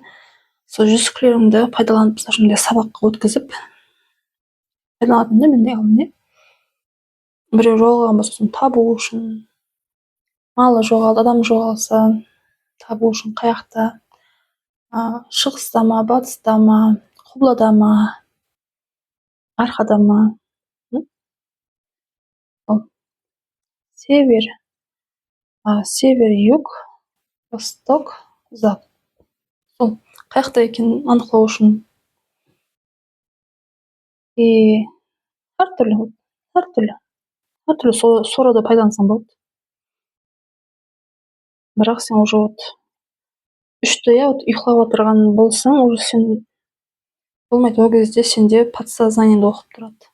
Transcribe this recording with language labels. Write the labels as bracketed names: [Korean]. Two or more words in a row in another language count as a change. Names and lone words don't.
[Kazakh] Сол жүзіклерімді пайдаланып, сабаққа өткізіп, пайдаланатынымда менде алдымен біреу жоғалған болса, соны табу үшін, малы жоғалды, адам жоғалса, табу үшін қаяқта, шығыста ма, батыста ма, құбылада ма, арқада ма, [Russian] север, юг, восток, запад. [Kazakh] Сол қаяқта екенін анықтау үшін әртүрлі сорада пайдалансаң болады. Бірақ сен уже үшті ұйықтап отырған болсаң, уже сен болмайды, ол кезде сенде подсознаниеңде оқып тұрады.